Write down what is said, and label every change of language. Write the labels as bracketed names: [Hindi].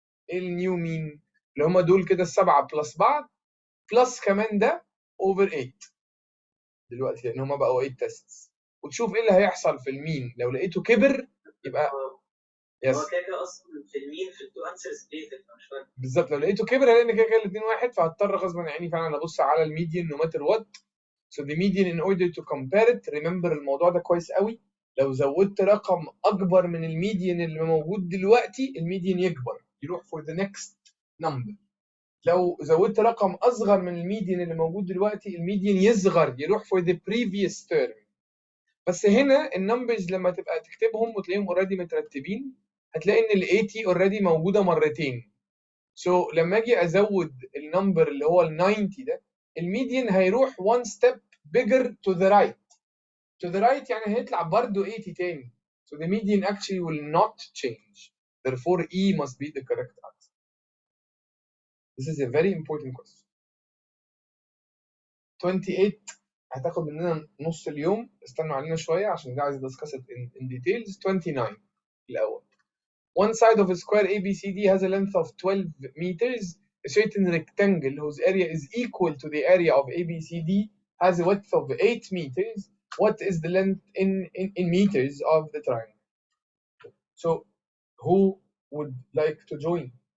[Arabic] إيه النيو مين؟ اللي هما دول كده السبعة بلس بعض بلس كمان ده over 8 دلوقتي لأن هما بقوا 8 tests. وتشوف ايه اللي هيحصل في المين. لو لقيته كبر يبقى [English] Yes. [Arabic] هو كده اصلا في المين في التو انسرز بيتك مش فاهم بالظبط. لو لقيته كبر هلاقي ان كده الاثنين واحد، فهضطر غصبا عيني فعلا ابص على الميديان نو ماتر وات. [English] So the median in order to compare it, remember [Arabic] الموضوع ده كويس قوي. لو زودت رقم أكبر من الميديان اللي موجود دلوقتي الميديان يكبر يروح [English] for the next number. [Arabic] لو زودت رقم أصغر من الميديان اللي موجود دلوقتي الميديان يصغر يروح [English] for the previous term. [Arabic] بس هنا النمبرز لما تبقى تكتبهم وتلاقيهم اوريدي مترتبين هتلاقي ان ال 80 اوريدي موجوده مرتين. So لما اجي ازود النمبر اللي هو ال 90 ده الميديان هيروح [English] one step bigger to the right. To the right [Arabic] يعني هيطلع برضه 80 تاني. [English] So the median actually will not change. Therefore E must be the correct answer. This is a very important question. [Arabic] 28 هتاخد مننا نص اليوم، استنوا علينا شويه عشان ده عايز [English] discuss it in details. [Arabic] 29 الأول. [English] One side of a square ABCD has a length of 12 meters. A certain rectangle whose area is equal to the area of ABCD has a width of 8 meters. What is the length in meters of the triangle? So, who would like to join?